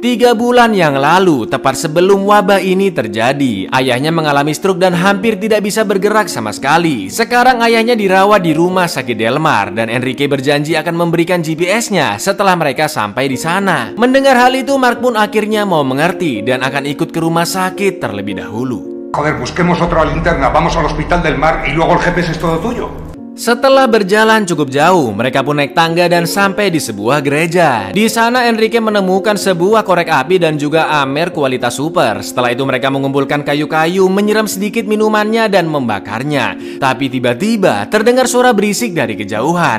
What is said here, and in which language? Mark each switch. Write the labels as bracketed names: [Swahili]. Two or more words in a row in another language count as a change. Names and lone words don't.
[Indonesian] 3 bulan yang lalu, tepat sebelum wabah ini terjadi, ayahnya mengalami stroke dan hampir tidak bisa bergerak sama sekali. Sekarang ayahnya dirawat di rumah sakit Del Mar dan Enrique berjanji akan memberikan GPS-nya setelah mereka sampai di sana. Mendengar hal itu, Mark pun akhirnya mau mengerti dan akan ikut ke rumah sakit terlebih dahulu. [Spanish] Joder, busquemos otra linterna, vamos al hospital del Mar y luego el GPS es todo tuyo. [Indonesian] Setelah berjalan cukup jauh, mereka pun naik tangga dan sampai di sebuah gereja. Di sana Enrique menemukan sebuah korek api dan juga amer kualitas super. Setelah itu mereka mengumpulkan kayu-kayu, menyiram sedikit minumannya dan membakarnya. Tapi tiba-tiba terdengar suara berisik dari kejauhan.